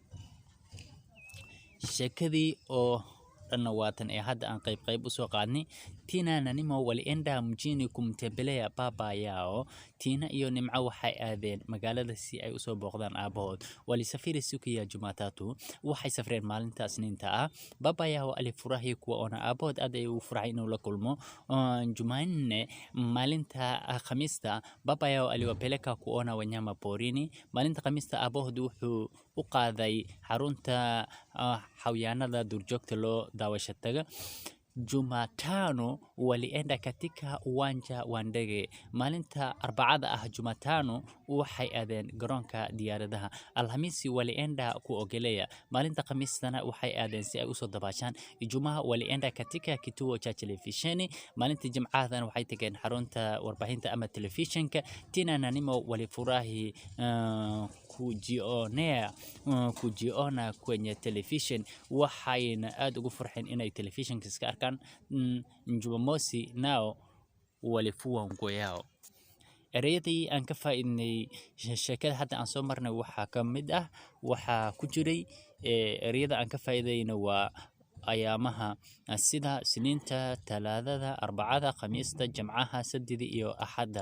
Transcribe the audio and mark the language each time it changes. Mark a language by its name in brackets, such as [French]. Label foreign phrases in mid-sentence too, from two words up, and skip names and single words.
[Somali] Sheekadii oo dhan waatan ee hadda aan qayb u soo qaadnay. [Swahili] Tina na Nemo walienda mjini kumtembelea baba yao. [Somali] Tina iyo Nimco waxay aadeen magaalada si ay u soo booqdaan aabahood. [Swahili] Walisafiri siku ya Jumatatu. [Somali] Waxay safreen maalinta Isniinta [Swahili] baba yao alifurahi kuwaona. [Somali] Aabahood aad ayuu u farxay inuu la kulmo. [Swahili] Jumanne [Somali] maalinta Khamiista [Swahili] baba yao aliwapeleka kuona wanyama porini. [Somali] Maalinta Khamiista aabahood wuxuu u qaaday xarunta xayawaanada duurjoogta loo daawasho taga. [Swahili] Jumatano walienda katika uwanja wa ndege. [Somali] Maalinta Arbacada Jumatano waxay aadeen garoonka diyaaradaha. [Swahili] Alhamisi walienda kuogelea. [Somali] Maalinta Khamiistana waxay aadeen si ay u soo dabaashaan. [Swahili] Ijumaa walienda katika kituo cha telefisheni. [Somali] Maalinta Jimcahana waxay tageen xarunta warbaahinta ama telefishinka. [Swahili] Tina na Nemo walifurahi kujiona kwenye television. [Somali] Waxayna aad ugu farxeen inay telefishinka iska arkaan. [Swahili] Jumamosi nao walifua nguo yao. [Somali] Ereyadii aan ka faa'iidnay sheekada hadda aan soo marnay waxaa ka mid waxaa ku jiray ereyada aan ka faa'iidayna waa ayaamaha sida Isniinta, Talaadada, Arbacada, Khamiista, Jimcaha, Sabtida iyo Axadda.